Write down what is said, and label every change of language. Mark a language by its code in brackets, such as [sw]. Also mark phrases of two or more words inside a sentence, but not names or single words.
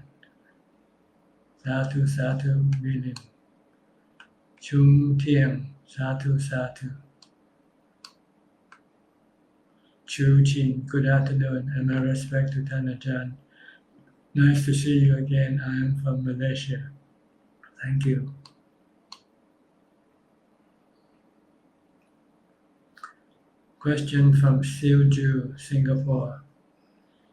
[pi] Sadhu Sadhu Bilim. Chung Tiang, Sadhu Sadhu. Chu Chin, [en] good afternoon and my respect to Tan Ajahn. Nice to see you again. I am from Malaysia. Thank you. Question from Siu Ju, Singapore.